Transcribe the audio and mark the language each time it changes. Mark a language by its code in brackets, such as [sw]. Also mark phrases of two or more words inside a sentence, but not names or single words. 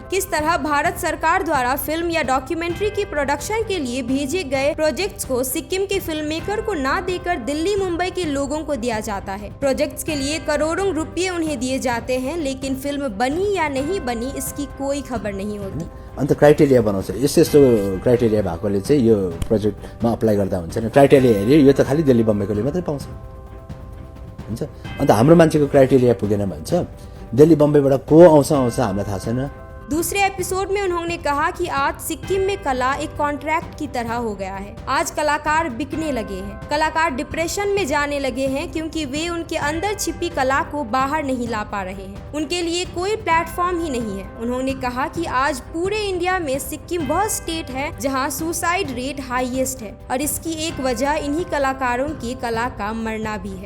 [hi] किस तरह भारत सरकार द्वारा फिल्म या डॉक्यूमेंट्री की प्रोडक्शन के लिए भेजे गए प्रोजेक्ट्स को सिक्किम के [en] film maker [hi] को ना देकर दिल्ली, मुंबई के लोगों को दिया जाता है। प्रोजेक्ट्स के लिए करोड़ों रुपये उन्हें दिए जाते हैं, लेकिन फिल्म बनी या नहीं बनी इसकी कोई खबर नहीं होती। [ne] अन्त क्राइटेरिया बनाउँछ, यस्तो क्राइटेरिया भएकोले चाहिँ यो प्रोजेक्टमा अप्लाई गर्दा हुन्छ नि। क्राइटेरिया हेऱ्यो यो त खालि दिल्ली बम्बईकोले मात्रै पाउँछ हुन्छ। अन्त हाम्रो मान्छेको क्राइटेरिया पुगेन भन्छ, दिल्ली बम्बईबाट को आउँछ हामीलाई थाहा छैन। [hi] दूसरे एपिसोड में उन्होंने कहा कि आज सिक्किम में कला एक कॉन्ट्रैक्ट की तरह हो गया है। आज कलाकार बिकने लगे हैं, कलाकार डिप्रेशन में जाने लगे हैं क्योंकि वे उनके अंदर छिपी कला को बाहर नहीं ला पा रहे हैं। उनके लिए कोई प्लेटफॉर्म ही नहीं है। उन्होंने कहा कि आज पूरे इंडिया में सिक्किम वह स्टेट है जहां [en] suicide rate highest [hi] है और इसकी एक वजह इन्हीं कलाकारों की कला का मरना भी है।